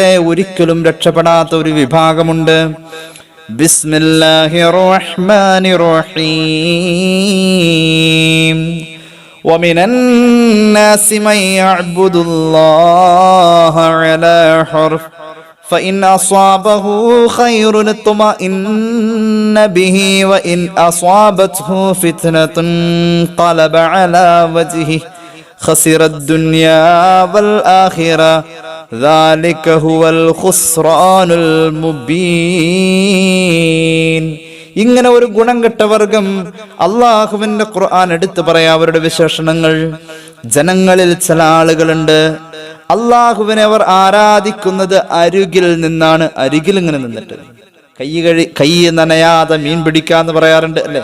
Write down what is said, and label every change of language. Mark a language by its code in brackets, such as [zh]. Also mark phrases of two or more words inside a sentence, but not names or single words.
[ml] ഒരിക്കലും രക്ഷപ്പെടാത്ത ഒരു വിഭാഗമുണ്ട്. [ar] بسم الله الرحمن الرحيم. ومن الناس من يعبد الله على حرف فإن أصابه خير اطمأن به وإن أصابته فتنة انقلب على وجهه خسر الدنيا والآخرة ذلك هو الخسران المبين. [ml] ഇങ്ങനെ ഒരു ഗുണം കെട്ട വർഗം അള്ളാഹുവിന്റെ ഖുർആൻ എടുത്തു പറയാ. അവരുടെ വിശേഷണങ്ങൾ. ജനങ്ങളിൽ ചില ആളുകളുണ്ട്, അള്ളാഹുവിനെ അവർ ആരാധിക്കുന്നത് അരികിൽ നിന്നാണ്. അരികിൽ ഇങ്ങനെ നിന്നിട്ട് കൈ നനയാതെ മീൻ പിടിക്കാന്ന് പറയാറുണ്ട് അല്ലെ?